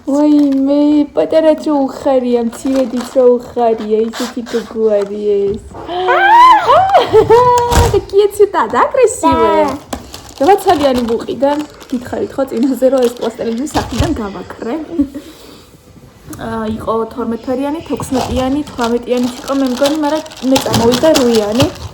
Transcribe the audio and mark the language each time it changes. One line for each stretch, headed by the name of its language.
Georgian: Ой, მე პატარა რო უხარია, მცირედიც რო უხარია, ისეთი გოგოარი ეს.
Russian: Такие цвета, да, красивые? Давай
Georgian: ცალიანი ვუყიდე. გითხარით ხო წინაზე რომ ეს პლასტელინი სახიდან გავაკრე. იყო 12-ფერიანი, 16-იანი, 18-იანი იყო მე მგონი, მაგრამ მე წამოვიდა 8-იანი.